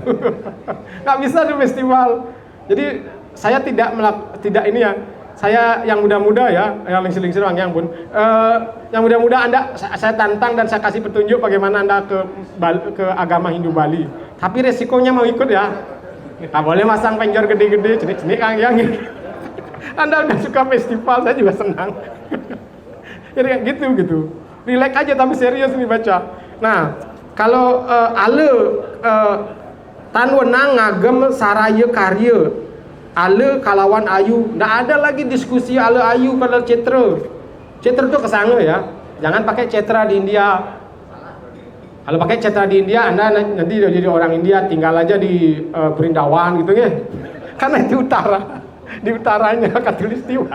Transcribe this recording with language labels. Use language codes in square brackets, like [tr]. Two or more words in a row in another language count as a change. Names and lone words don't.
[id] Nggak bisa di festival. Jadi saya tidak ini ya. Saya yang muda-muda ya, yang lingsir-lingsir yang pun. Yang muda-muda saya tantang dan saya kasih petunjuk bagaimana Anda ke agama Hindu Bali. Tapi resikonya mau ikut ya. Nggak boleh masang penjor [ban] gede-gede, cenik-cenik [id] yang gitu. Anda udah suka festival, saya juga senang. Jadi kayak gitu. Relax aja tapi serius nih baca. Nah, kalau [ban] tan wenang ngagem saraya karya, ale kalawan ayu, [id] nggak ada lagi diskusi ale ayu kalau cetra. Cetra tuh kesana ya. Jangan pakai cetra di India. Kalau pakai cetra di India, Anda nanti jadi orang India, tinggal aja di Brindawan gitu ya. Karena itu utara. Di utaranya Katulistiwa.